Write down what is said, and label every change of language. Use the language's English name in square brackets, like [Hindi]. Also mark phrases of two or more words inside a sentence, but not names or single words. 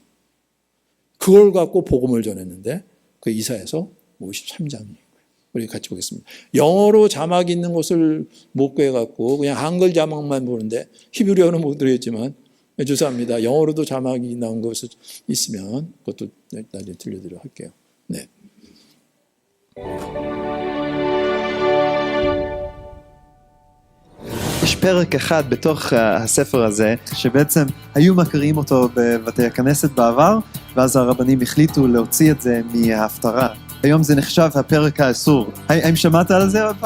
[Korean] 그걸 갖고 복음을 전했는데 그 이사야서 53장이에요. 우리 같이 보겠습니다. 영어로 자막이 있는 것을 못 구해갖고 그냥 한글 자막만 보는데 히브리어는 못 들었지만 죄송합니다. 영어로도 자막이 나온 것이 있으면 그것도 나중에 들려드리도록 할게요. 네. [Hebrew] יש פרק אחד בתוך הספר הזה, שבעצם היו מכירים אותו בבתי הכנסת בעבר, ואז הרבנים החליטו להוציא את זה מההפטרה. היום זה נחשב הפרק האסור. האם שמעת על זה עוד פעם?